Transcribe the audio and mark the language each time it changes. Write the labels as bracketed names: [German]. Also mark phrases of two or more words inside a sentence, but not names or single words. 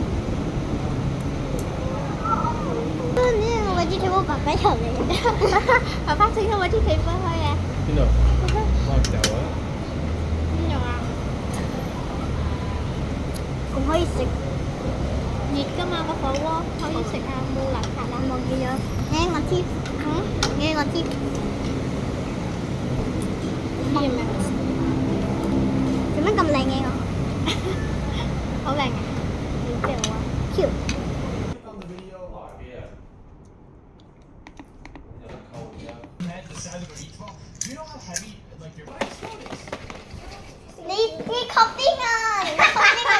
[Cantonese] 呢個位置睇我爸爸頭嚟，爸爸整個位置企翻開嘅。邊度？我掉啊！邊度啊？仲可以食熱㗎嘛個火鍋，可以食啊，冇邋遢啊，冇嘢啊。 [Vietnamese] nghe ngọt tiếp，nghe ngọt tiếp。 [Cantonese] 咩咩？做乜咁靚嘅我？好靚啊！你邊度啊 ？Q。你確定啊？你確定啊？